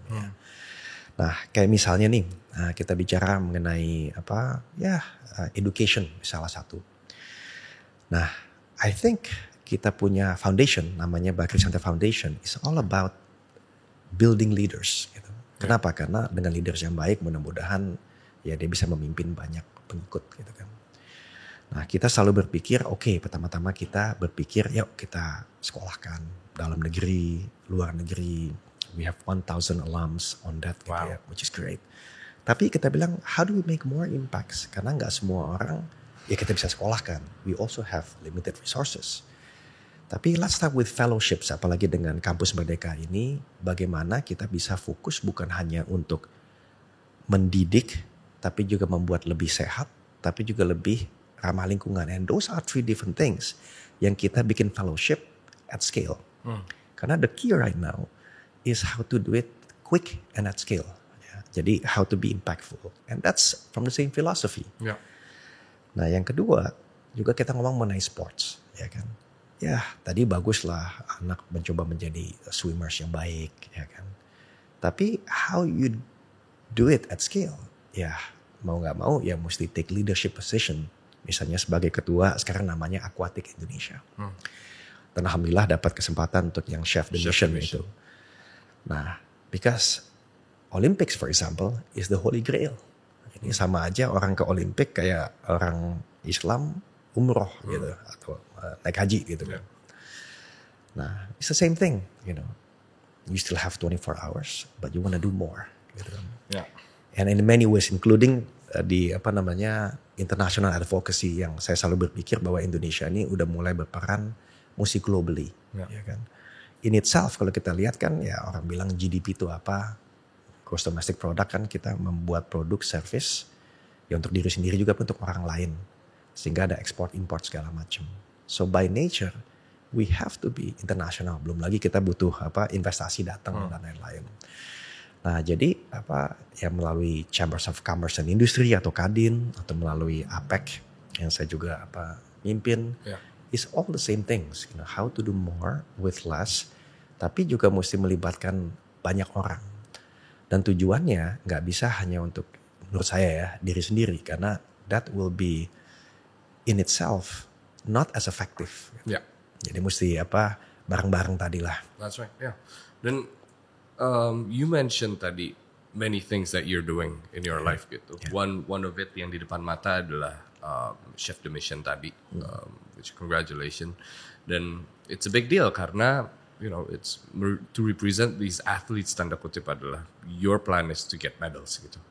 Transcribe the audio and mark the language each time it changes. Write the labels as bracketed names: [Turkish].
[Indonesian] Ya. Nah, kayak misalnya nih, kita bicara mengenai education salah satu. Nah, [English] I think [Indonesian] kita punya foundation namanya Bakri Center Foundation. [English] It's all about building leaders. [Indonesian] Gitu. Kenapa? Karena dengan leaders yang baik, mudah-mudahan dia bisa memimpin banyak pengikut, gitu kan. Nah, kita selalu berpikir, pertama-tama kita berpikir, yuk kita sekolahkan dalam negeri, luar negeri. [English] We have 1,000 alums on that, gitu ya, which is great. [Indonesian] Tapi kita bilang, [English] how do we make more impacts? [Indonesian] Karena nggak semua orang kita bisa sekolahkan. [English] We also have limited resources. [Indonesian] Tapi [English] let's start with fellowships, [Indonesian] apalagi dengan Kampus Merdeka ini, bagaimana kita bisa fokus bukan hanya untuk mendidik, tapi juga membuat lebih sehat, tapi juga lebih ramah lingkungan. [English] And those are three different things [Indonesian] yang kita bikin [English] fellowship at scale. [Indonesian] Karena [English] the key right now is how to do it quick and at scale. [Indonesian] Ya, jadi [English] how to be impactful. And that's from the same philosophy. Yeah. [Indonesian] Nah, yang kedua juga kita ngomong mengenai sports, ya kan. Ya, tadi baguslah anak mencoba menjadi swimmers yang baik, ya kan. Tapi [English] how you do it at scale? [Indonesian] Ya, mau nggak mau ya mesti [English] take leadership position. [Indonesian] Misalnya sebagai ketua sekarang namanya Aquatic Indonesia. Dan alhamdulillah dapat kesempatan untuk yang Chef the Mission itu. [English] Nah, because Olympics for example is the holy grail. [Indonesian] Ini sama aja orang ke Olimpik kayak orang Islam umroh gitu atau naik haji gitu kan. [English] Nah, it's the same thing, You still have 24 hours, but you want to do more, gitu kan. Yeah. And in many ways, including [Indonesian] di international advocacy yang saya selalu berpikir bahwa Indonesia ini udah mulai berperan mesti globally, ya kan. [English] In itself [Indonesian] kalau kita lihat kan ya orang bilang GDP itu apa, gross domestic product kan kita membuat produk service ya untuk diri sendiri juga untuk orang lain. Sehingga ada ekspor import segala macam. [English] So by nature we have to be international. [Indonesian] Belum lagi kita butuh investasi datang dan lain-lain. Nah, jadi melalui Chambers of Commerce and Industry atau Kadin atau melalui APEC yang saya juga mimpin, [English] is all the same things. How to do more with less, [Indonesian] tapi juga mesti melibatkan banyak orang. Dan tujuannya nggak bisa hanya untuk menurut saya ya diri sendiri, karena [English] that will be in itself not as effective. Yeah. [Indonesian] Jadi mesti bareng-bareng tadi lah. [English] That's right. Yeah. Then you mentioned [Indonesian] tadi [English] many things that you're doing in your life gitu. Yeah. One of it [Indonesian] yang di depan mata adalah Chef the Mission tadi, [English] which congratulations. Dan it's a big deal karena it's to represent these athletes, [Indonesian] tanda kutip adalah [English] your plan is to get medals gitu.